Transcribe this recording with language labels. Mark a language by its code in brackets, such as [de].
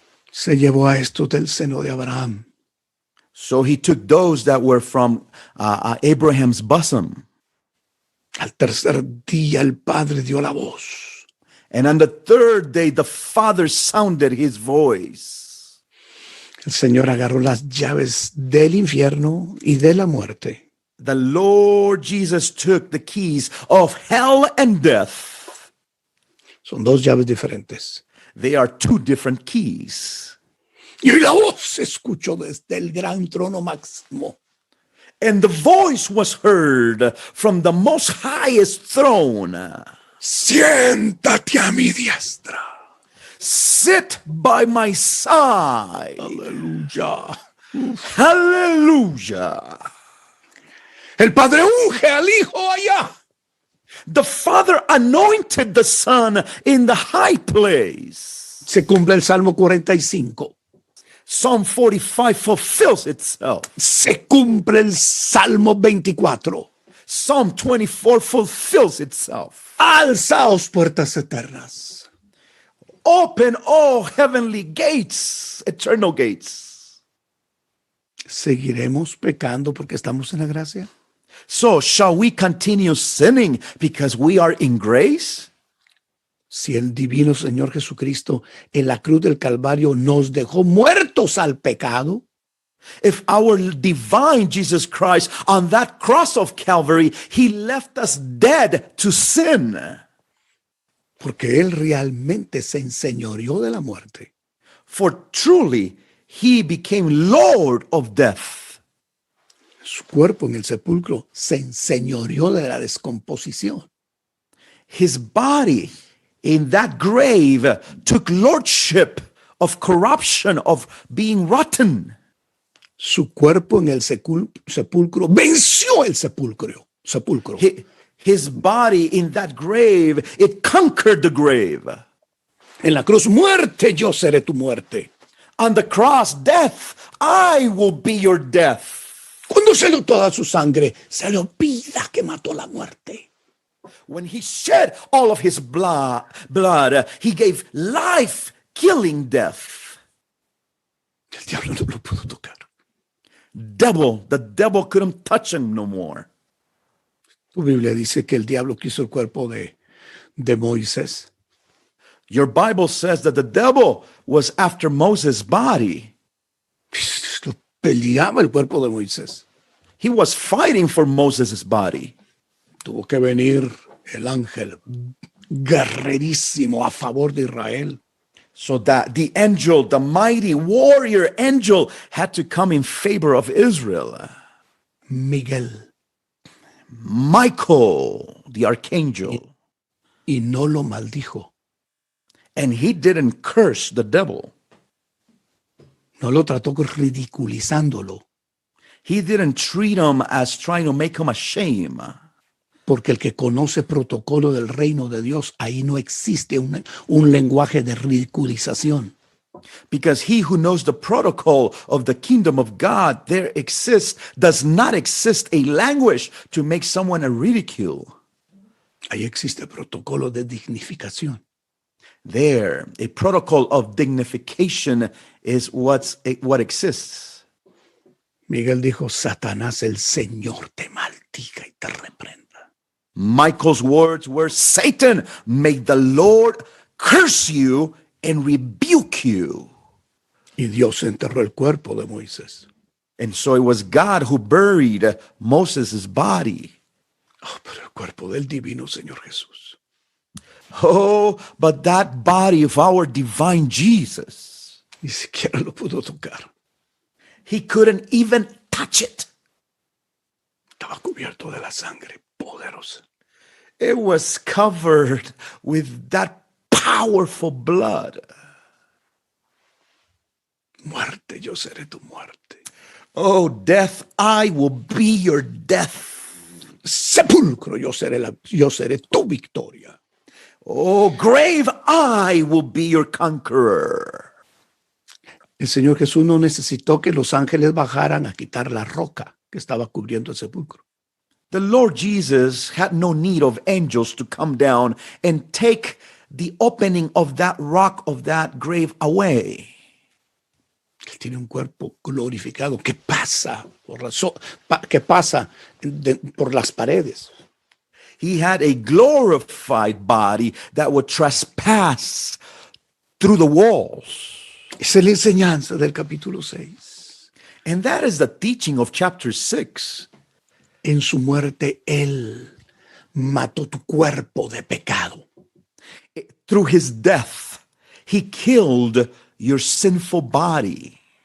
[es] Se llevó a estos del seno de Abraham. [en] So he took those that were from Abraham's bosom. [es] Al tercer día el Padre dio la voz. [en] And on the third day, the Father sounded his voice. [es] El Señor agarró las llaves del infierno y de la muerte. [en] The Lord Jesus took the keys of hell and death. [es] Son dos llaves diferentes. [en] They are two different keys. [es] Y la voz se escuchó desde el gran trono máximo. [en] And the voice was heard from the most highest throne. [es] Siéntate a mi diestra. [en] Sit by my side. [es] Aleluya. [en] Hallelujah. [es] El Padre unge al Hijo allá. [en] The Father anointed the Son in the high place. [es] Se cumple el Salmo 45. [en] Psalm 45 fulfills itself. [es] Se cumple el Salmo 24. [en] Psalm 24 fulfills itself. [es] Alzaos puertas eternas. [en] Open all heavenly gates, eternal gates. [es] ¿Seguiremos pecando porque estamos en la gracia? [en] So shall we continue sinning because we are in grace? [es] Si el divino Señor Jesucristo en la cruz del Calvario nos dejó muertos al pecado, [en] If our divine Jesus Christ on that cross of Calvary, he left us dead to sin. [es] porque Él realmente se enseñoreó de la muerte, [en] For truly he became Lord of death. [es] su cuerpo en el sepulcro se enseñoreó de la descomposición. [en] His body in that grave took lordship of corruption, of being rotten. [es] Su cuerpo en el sepulcro venció el sepulcro. [en] His body in that grave, it conquered the grave. [es] En la cruz, muerte, yo seré tu muerte. [en] On the cross, death, I will be your death. [es] Cuando se dio toda su sangre, se le olvida que mató la muerte. [en] When he shed all of his blood, he gave life, killing death. [es] El diablo no lo pudo tocar. [en] The devil couldn't touch him no more. [es] Tu Biblia dice que el diablo quiso el cuerpo de Moisés. [en] Your Bible says that the devil was after Moses' body. [es] Lo peleaba el cuerpo de Moisés. [en] He was fighting for Moses' body. [es] Tuvo que venir el ángel guerrerísimo a favor de Israel. [en] So that the angel, the mighty warrior angel, had to come in favor of Israel. [es] Miguel. [en] Michael, the archangel. [es] Y no lo maldijo. [en] And he didn't curse the devil. [es] No lo trató ridiculizándolo. [en] He didn't treat him as trying to make him ashamed. [es] Porque el que conoce protocolo del reino de Dios, ahí no existe un lenguaje de ridiculización. [en] Because he who knows the protocol of the kingdom of God, does not exist a language to make someone a ridicule. [es] Ahí existe protocolo de dignificación. [en] There, a protocol of dignification is what exists. [es] Miguel dijo, Satanás, el Señor te maldiga y te reprenda. [en] Michael's words were, Satan, may the Lord curse you and rebuke you. [es] Y Dios enterró el cuerpo de Moisés. [en] And so it was God who buried Moses' body. [es] Oh, pero el cuerpo del divino Señor Jesús. [en] Oh, but that body of our divine Jesus, [es] Ni siquiera lo pudo tocar. [en] he couldn't even touch it. [es] Estaba cubierto de la sangre poderosa. [en] It was covered with that powerful blood. [es] Muerte, yo seré tu muerte. [en] Oh, death, I will be your death. [es] Sepulcro, yo seré tu victoria. [en] Oh, grave, I will be your conqueror. [es] El Señor Jesús no necesitó que los ángeles bajaran a quitar la roca que estaba cubriendo el sepulcro. [en] The Lord Jesus had no need of angels to come down and take the opening of that rock of that grave away. [es] Él tiene un cuerpo glorificado que pasa por las paredes. [en] He had a glorified body that would trespass through the walls. [es] Esa es la enseñanza del capítulo 6. [en] And that is the teaching of chapter 6. [es] En su muerte, Él mató tu cuerpo de pecado. [en] Through his death, he killed your sinful body.